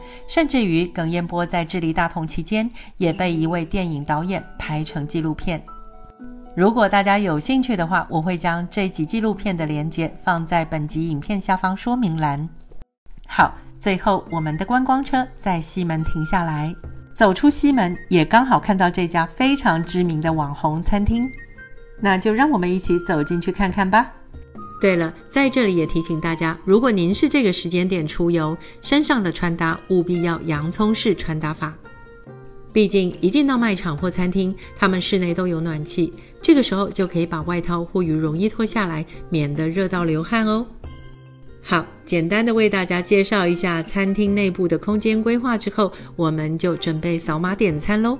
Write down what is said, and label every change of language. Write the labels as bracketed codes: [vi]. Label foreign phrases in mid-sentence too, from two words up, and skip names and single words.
[zh] 甚至於耿彥波在治理大同期間，也被一位電影導演拍成紀錄片。如果大家有興趣的話，我會將這集紀錄片的連結放在本集影片下方說明欄。好，最後我們的觀光車在西門停下來，走出西門也剛好看到這家非常知名的網紅餐廳，那就讓我們一起走進去看看吧。对了，在這裡也提醒大家，如果您是這個時間點出遊，身上的穿搭務必要洋蔥式穿搭法。畢竟一進到賣場或餐廳，他們室內都有暖氣，這個時候就可以把外套或羽絨衣脫下來，免得熱到流汗哦。好，簡單的為大家介紹一下餐廳內部的空間規劃之後，我們就準備掃碼點餐咯。